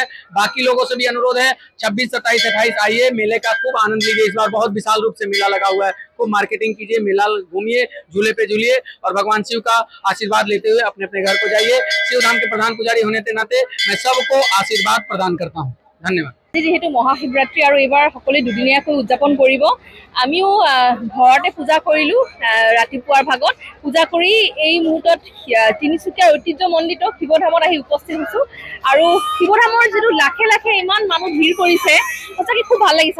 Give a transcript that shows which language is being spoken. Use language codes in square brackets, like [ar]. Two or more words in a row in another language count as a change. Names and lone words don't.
[hi] बाकी लोगों से भी अनुरोध है, 26, 27, 28 आइए, मेले का खूब आनंद लीजिए। इस बार बहुत विशाल रूप से मेला लगा हुआ है। खूब मार्केटिंग कीजिए, मेला घूमिए, झूले पे झूलिए और भगवान शिव का आशीर्वाद लेते हुए अपने अपने घर को जाइए। शिवधाम के प्रधान पुजारी होने के नाते मैं सबको आशीर्वाद प्रदान करता हूँ। धन्यवाद। [as] যেহেতু মহাশিৱৰাত্ৰি আৰু এইবাৰ সকলোৱে দুদিনীয়াকৈ উদযাপন কৰিব, আমিও ঘৰতে পূজা কৰিলোঁ। ৰাতিপুৱাৰ ভাগত পূজা কৰি এই মুহূৰ্তত তিনিচুকীয়াৰ ঐতিহ্যমণ্ডিত শিৱধামত আহি উপস্থিত হৈছোঁ। আৰু শিৱধামৰ যিটো লাখে লাখে ইমান মানুহ ভিৰ কৰিছে, সঁচাকৈ খুব ভাল লাগিছে।